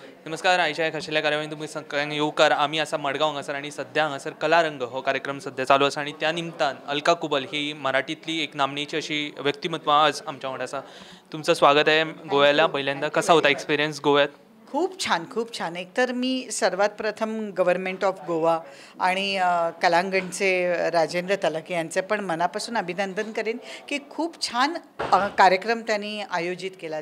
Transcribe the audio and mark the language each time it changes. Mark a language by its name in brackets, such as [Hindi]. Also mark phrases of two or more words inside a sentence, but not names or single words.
[Konkani] नमस्कार आयच्या खाशेल्या कार्यावळीन तुम्ही सगळ्यांक येवकार आमी आसा मडगांव हांगासर आनी सद्या हांगासर कलारंग हो कार्यक्रम सद्या चालू आसा आनी त्या निमतान अलका कुबल ही मराठीतली एक नामनेची अशी व्यक्तिमत्व आज आमच्या वांगडा आसा. [Marathi] तुमचं स्वागत आहे गोव्याला. पहिल्यांदा [English] थँक्यू [Marathi] कसा [English] व्हेरी [Marathi] होता [English] मच. [Marathi] एक्सपिरियन्स गोव्यात? खूप छान खूप छान. एकतर मी सर्वात प्रथम [English] government of Goa [Marathi] आणि कलांगणचे राजेंद्र तलके यांचे पण मनापासून अभिनंदन करेन की खूप छान कार्यक्रम त्यांनी आयोजित केला.